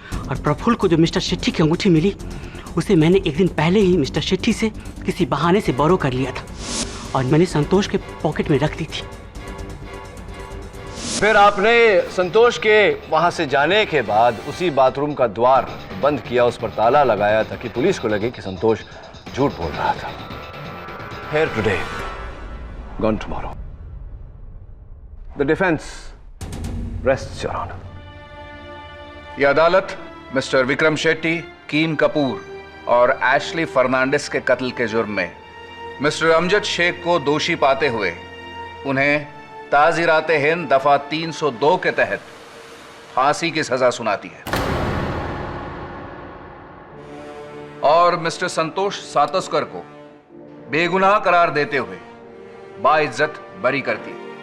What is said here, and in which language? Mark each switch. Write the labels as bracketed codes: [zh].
[hi] और प्रफुल्ल को जो मिस्टर शेट्टी की अंगूठी मिली, उसे मैंने एक दिन पहले ही मिस्टर शेट्टी से किसी बहाने से बोरो कर लिया था और मैंने संतोष के पॉकेट में रख दी थी। फिर आपने संतोष के वहां से जाने के बाद उसी बाथरूम का द्वार बंद किया, उस पर ताला लगाया ताकि पुलिस को लगे कि संतोष झूठ बोल रहा था। [en] Here today, gone tomorrow. The defense rests, Your Honor. [hi] यह अदालत मिस्टर विक्रम शेट्टी, कीम कपूर और एशली फर्नांडिस के कत्ल के जुर्म में मिस्टर अमजद शेख को दोषी पाते हुए उन्हें ताज़ीराते हिंद दफा 302 के तहत फांसी की सजा सुनाती है और मिस्टर संतोष सातोस्कर को बेगुनाह करार देते हुए बाइज्जत बरी करती है।